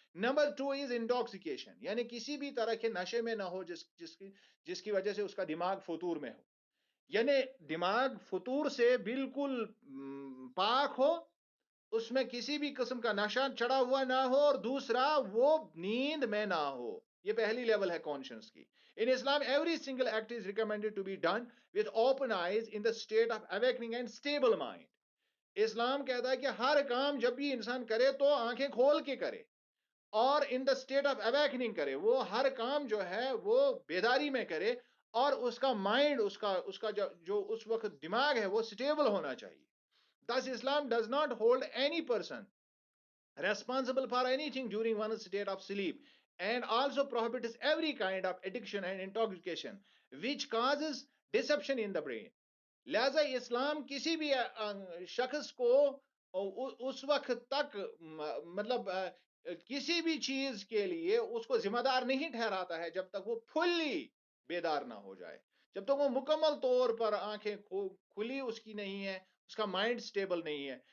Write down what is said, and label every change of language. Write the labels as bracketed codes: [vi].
[ur] Number 2 [en] is intoxication, [ur] یعنی کسی بھی طرح کے نشے میں نہ ہو جس کی وجہ سے اس کا دماغ فطور میں ہو. یعنی دماغ فطور سے بالکل پاک ہو، اس میں کسی بھی قسم کا نشہ چڑھا ہوا نہ ہو، اور دوسرا وہ نیند میں نہ ہو. یہ پہلی لیول ہے کانشنس کی. [en] In Islam, every single act is recommended to be done with open eyes in the state of awakening and stable mind. [ur] اسلام کہتا ہے کہ ہر کام جب بھی انسان کرے تو آنکھیں کھول کے کرے اور [en] in the state of awakening [ur] کرے. وہ ہر کام جو ہے وہ بیداری میں کرے اور اس کا مائنڈ، اس کا جو اس وقت دماغ ہے وہ سٹیبل ہونا چاہیے. [en] Thus Islam does not hold any person responsible for anything during one's state of sleep, and also prohibits every kind of addiction and intoxication which causes deception in the brain. [ur] لہذا اسلام کسی بھی شخص کو اس وقت تک مطلب کسی بھی چیز کے لیے اس کو ذمہ دار نہیں ٹھہراتا ہے جب تک وہ فلی بیدار نہ ہو جائے، جب تک وہ مکمل طور پر آنکھیں کھلی اس کی نہیں ہے، اس کا مائنڈ سٹیبل نہیں ہے.